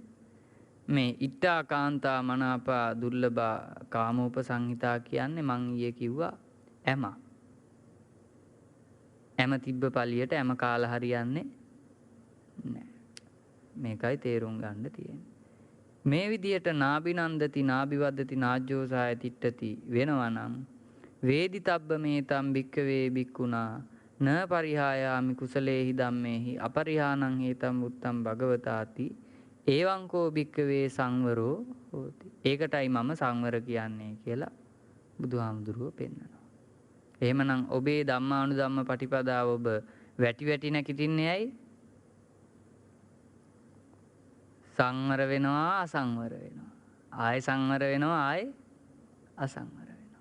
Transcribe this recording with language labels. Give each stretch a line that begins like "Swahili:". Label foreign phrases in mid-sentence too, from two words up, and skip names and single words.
Sinhala: මේ
Pali: ඉත්තා කාන්තා මනාපා දුර්ලභා කාමෝපසංහිතා
Sinhala: කියන්නේ මං ඊයේ කිව්වා ඇම. ඇම තිබ්බ පළියට ඇම කාලා හරියන්නේ නැහැ. මේකයි තේරුම් ගන්න තියෙන්නේ. මේ විදියට
Pali: නාබිනන්දති, නාබිවද්දති, නාජ්ජෝසාය තිට්ඨති
Sinhala: වෙනවා නම්
Pali: වේදිතබ්බ මේතම් භික්ඛවේ භික්ඛුනා න පරිහායාමි කුසලේහි ධම්මේහි අපරිහානං හේතම් උත්තම් භගවතාති ඒවංකෝ භික්ඛවේ සංවරෝ හෝති.
Sinhala: ඒකටයි මම සංවර කියන්නේ කියලා බුදුහාමුදුරුවෝ පෙන්නනවා. එහෙමනම් ඔබේ ධම්මානුධම්ම පටිපදාව ඔබ වැටි වැටි නැගිටින්නේ ඇයි? සංවර වෙනවා, අසංවර වෙනවා. ආයෙ සංවර වෙනවා, ආයෙ අසංවර වෙනවා.